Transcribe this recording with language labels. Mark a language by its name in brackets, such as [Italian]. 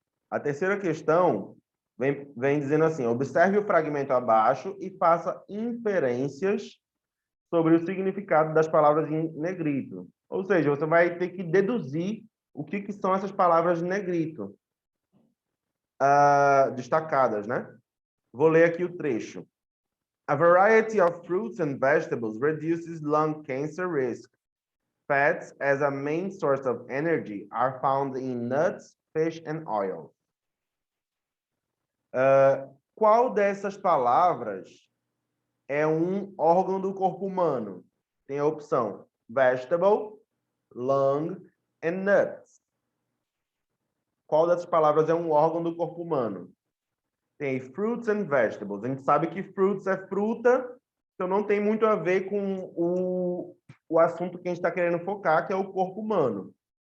[Portuguese] A terceira questão vem dizendo assim: observe o fragmento abaixo e faça inferências sobre o significado das palavras em negrito. Ou seja, você vai ter que deduzir o que são essas palavras em negrito, destacadas, né? Vou ler aqui o trecho. [English] A variety of fruits and vegetables reduces lung cancer risk. Fats as a main source of energy are found in nuts, fish and oil. [Portuguese] Qual dessas palavras é um órgão do corpo humano? Tem a opção vegetable, lung and nuts. Qual dessas palavras é um órgão do corpo humano? Tem fruits and vegetables. A gente sabe que fruits é fruta, então não tem muito a ver com o assunto que a gente está querendo focar, que é o corpo humano.